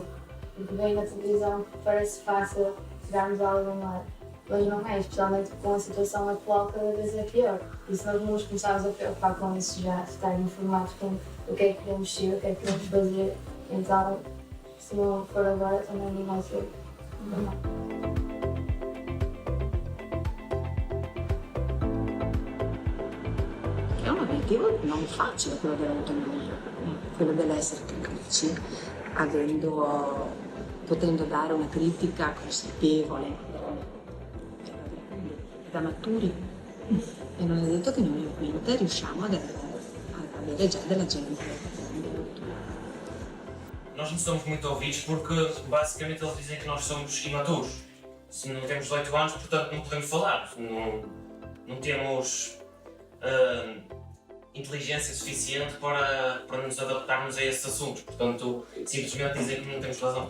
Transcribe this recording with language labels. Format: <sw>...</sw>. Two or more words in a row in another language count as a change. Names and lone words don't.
<pt>Porque bem na televisão parece fácil chegarmos a algum lado, mas não é, especialmente com a situação atual cada vez é pior. E se nós não nos começarmos a preocupar com isso já, estar informados com o que é que queremos ser, o que é que queremos fazer, então se não for agora também não vai ser.</pt> <it>È un obiettivo non facile quello dell'autonomia, quello dell'essere critici, potendo dare una critica consapevole, da maturi. E non è detto che noi ovviamente riusciamo ad avere già della gente.</it> <pt>Nós não somos muito ouvidos porque basicamente eles dizem que nós somos imaturos. Se não temos 18 anos, portanto não podemos falar, não temos inteligência suficiente para nos adaptarmos a esses assuntos, portanto simplesmente dizem que não temos razão.</pt>